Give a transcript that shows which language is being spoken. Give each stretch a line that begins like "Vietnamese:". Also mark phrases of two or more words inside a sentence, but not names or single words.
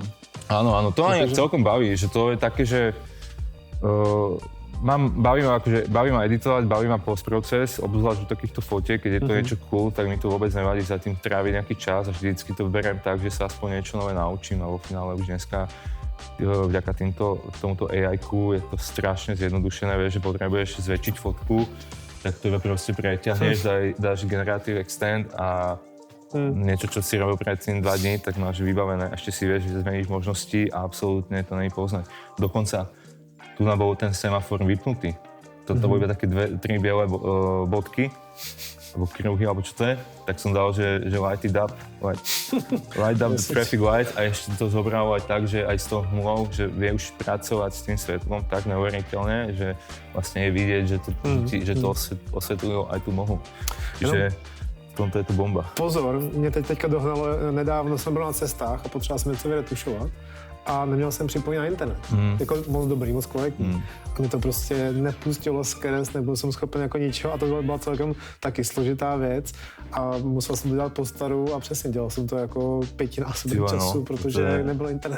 Slovak: Áno, to ma celkom baví, že to je také, že baví ma editovať, baví ma postproces, obzvlášť do takýchto fotiek, keď je to niečo cool, tak mi to vôbec nevadí za tým tráviť nejaký čas a vždycky to beriem tak, že sa aspoň niečo nové naučím a vo finále už dneska vďaka tomuto AI-ku je to strašne zjednodušené, vieš, že potrebuješ zväčšiť fotku, tak to iba proste preťahneš, dáš
English: generative extend
Slovak: a niečo, čo si robil predtým 2 dní, tak máš vybavené. Ešte si vieš, že zmeníš možnosti a absolútne to není poznať. Dokonca tu bol ten semafor vypnutý. Toto boli iba také 3 biele bodky alebo kruhy, alebo čo to je, tak som dal, že
English: light it up, light up the traffic light
Slovak: a ešte to zobralo aj tak, že aj s tou hmlou, že vie už pracovať s tým svetlom tak neuveriteľne, že vlastne je vidieť, že to osvetlilo aj tú mohu. Čiže v tomto je to bomba.
Czech: Pozor, mě teďka dohnalo, nedávno jsem byl na cestách a potřeboval jsem něco vyretušovat a neměl jsem připojený na internet. Jako moc dobrý, moc kvalitní. A mě to prostě nepustilo skrz, nebyl jsem schopen jako ničeho a to byla celkem taky složitá věc a musel jsem to dělat po staru a přesně dělal jsem to jako 5násobek času, protože nebyl internet.